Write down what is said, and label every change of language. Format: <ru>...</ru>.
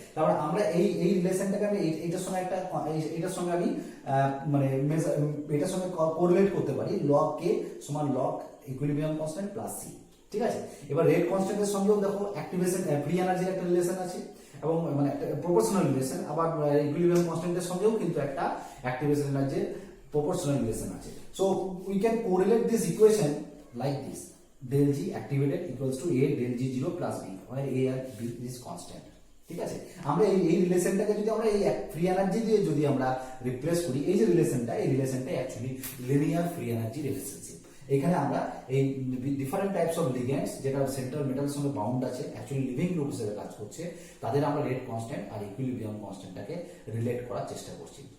<bn>তারপর আমরা এই রিলেশনটাকে আমি এইটার সঙ্গে আমি মানে এটার সঙ্গে কোরিলেট করতে পারি, লগ কে সমান log equilibrium constant plus C, ঠিক আছে। এবার রেট কনস্ট্যান্টের সঙ্গেও দেখো অ্যাক্টিভেশন ফ্রি এনার্জির একটা রিলেশন আছে, এবং মানে একটা প্রপোর্শনাল রিলেশন। আবার ইকুইলিব্রিয়াম কনস্ট্যান্টের সঙ্গেও কিন্তু একটা অ্যাক্টিভেশন এনার্জির প্রপোর্শনাল রিলেশন আছে।</bn> <en>so we can correlate this equation like this, del G activated equals to A del G0 plus B, where A and B is constant,</en> <bn>ঠিক আছে। আমরা এই রিলেশনটাকে যদি আমরা এই ফ্রি এনার্জি দিয়ে যদি আমরা রিপ্লেস করি, এই যে রিলেশনটা, এই রিলেশনটা actually linear free energy relationship. এখানে আমরা এই ডিফারেন্ট টাইপস অফ লিগ্যান্ডস যেটা সেন্ট্রাল মেটালের সঙ্গে বাউন্ড আছে, অ্যাকচুয়ালি লিভিং গ্রুপ হিসেবে কাজ করছে, তাদের আমরা রেট কনস্ট্যান্ট আর ইকুইলিব্রিয়াম কনস্ট্যান্টটাকে রিলেট করার চেষ্টা করছি।</bn>